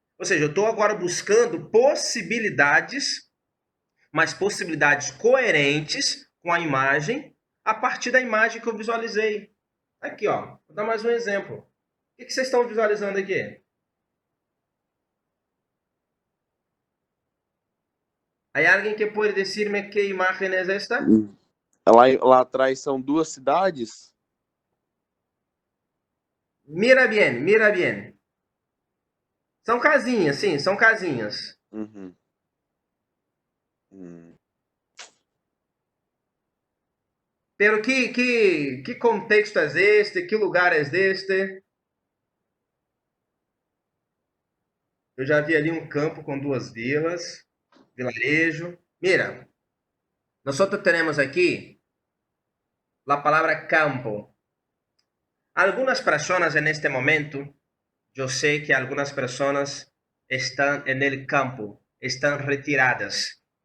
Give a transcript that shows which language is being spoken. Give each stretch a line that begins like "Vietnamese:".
Portuguese: Ou seja, eu estou agora buscando possibilidades, mas possibilidades coerentes com a imagem, a partir da imagem que eu visualizei. Aqui, ó, vou dar mais um exemplo. O que vocês estão visualizando aqui?
Spanish: ¿Hay alguien que puede decirme qué imagen es esta?
Portuguese: Lá atrás são 2 cidades?
Spanish: Mira bien, mira bien.
Portuguese: São casinhas, sim, são casinhas. Uhum. Pero que contexto é este? Que lugar é este? Eu já vi ali um campo com 2 vilas, vilarejo.
Spanish: Mira, nosotros tenemos aquí la palabra campo. Algunas personas en este momento, yo sé que algunas personas están en el campo, están retiradas.